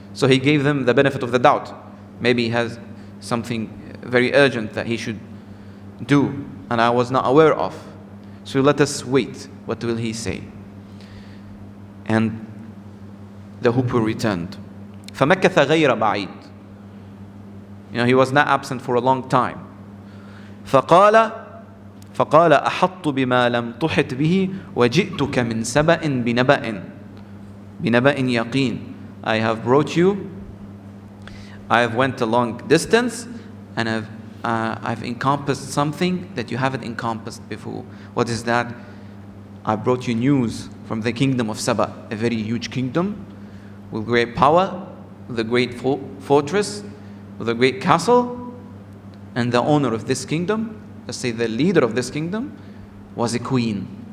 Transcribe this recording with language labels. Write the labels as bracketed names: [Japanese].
[English] So he gave them the benefit of the doubt. Maybe he has something very urgent that he should do, and I was not aware of. So let us wait. What will he say? And the hoopoe returned. [Arabic] فَمَكَثَ غَيْرَ بَعِيدٍ. [English] He was not absent for a long time. [Arabic] فقال أحط بما لم تحط به وجئتك من سبأ بنبأ يقين. [English] I have brought you, I have went a long distance, and I've encompassed something that you haven't encompassed before. What is that? I brought you news from the kingdom of Saba, a very huge kingdom with great power, with a great fortress, with a great castle, and the owner of this kingdom, let's say the leader of this kingdom, was a queen.